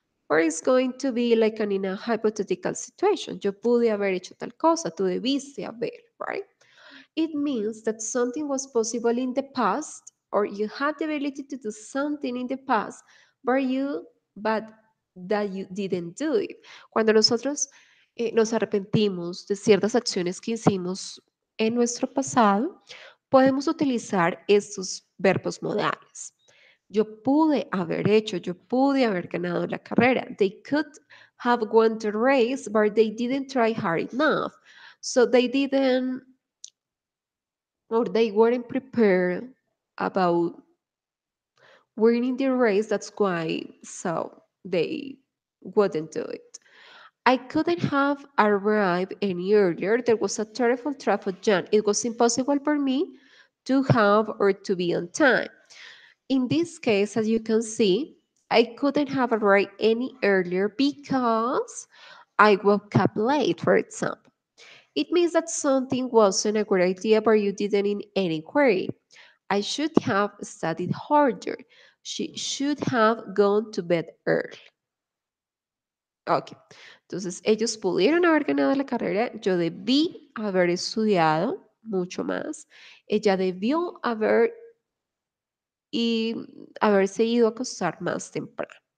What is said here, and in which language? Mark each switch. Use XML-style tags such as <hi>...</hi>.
<en>Or it's going to be like an in a hypothetical situation.</en> <es>Yo pude haber hecho tal cosa, tú debiste haber,</es> <en>right? It means that something was possible in the past, or you had the ability to do something in the past, but that you didn't do it.</en> <es>Cuando nosotros nos arrepentimos de ciertas acciones que hicimos en nuestro pasado, podemos utilizar estos verbos modales. Yo pude haber ganado la carrera.</es> <en>They could have won the race, but they didn't try hard enough. So they didn't, or they weren't prepared about winning the race. That's why, so they wouldn't do it. I couldn't have arrived any earlier. There was a terrible traffic jam. It was impossible for me to have or to be on time. In this case, as you can see, I couldn't have arrived any earlier because I woke up late, for example. It means that something wasn't a good idea, but you didn't in any query. I should have studied harder. She should have gone to bed early.</en> <es>Ok, entonces ellos pudieron haber ganado la carrera, yo debí haber estudiado mucho más, ella debió y haberse ido a acostar más temprano.</es>